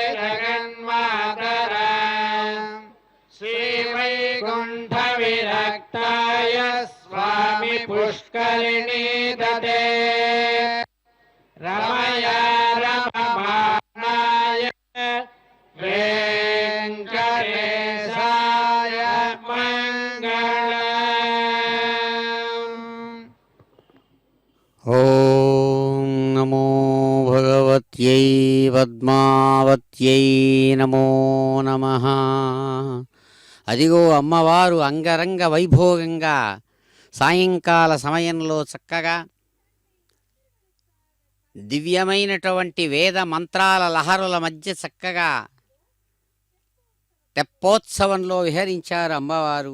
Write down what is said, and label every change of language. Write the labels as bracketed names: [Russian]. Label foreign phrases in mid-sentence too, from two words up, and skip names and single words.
[Sanskrit] जगन्मातरम् श्रीवैकुण्ठविरक्ताय स्वामि पुष्करिणी ददे रमया रममाणाय वेङ्कटेशाय मङ्गलम्। ఓం నమో భగవత్యై పద్మావత్యై నమో నమః. [Telugu] అదిగో అమ్మవారు అంగరంగ వైభోగంగా సాయంకాల సమయంలో చక్కగా దివ్యమైనటువంటి వేద మంత్రాల లహరుల మధ్య చక్కగా తెప్పోత్సవంలో విహరించారు అమ్మవారు.